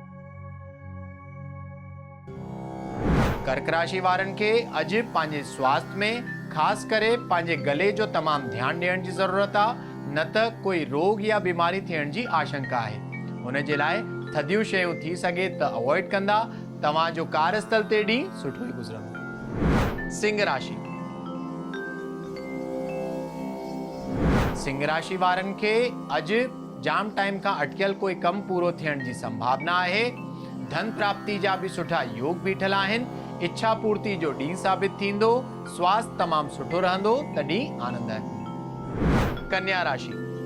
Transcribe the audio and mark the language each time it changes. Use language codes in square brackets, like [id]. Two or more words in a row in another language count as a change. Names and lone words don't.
[sd] कर्क राशि वारनि खे अॼु पंहिंजे स्वास्थ्य में ख़ासि करे पंहिंजे गले जो तमामु ध्यानु ॾियण जी ज़रूरत आहे, न त कोई रोग या बीमारी थियण जी आशंका आहे। हुन जे लाइ थधियूं शयूं थी सघे त अवॉइड कंदा। तव्हांजो कार्यस्थल ते ॾींहुं सुठो ई गुज़रंदो। सिंह राशि। सिंह राशि वारनि खे अॼु जाम टाइम खां अटकियल कोई कम पूरो थियण जी संभावना आहे। धन प्राप्ति जा भी सुठा योग बीठल आहिनि। इच्छा पूर्ति जो ॾींहुं साबित थींदो। स्वास्थ्य तमामु सुठो रहंदो, त ॾींहुं आनंददायक। कन्या राशि।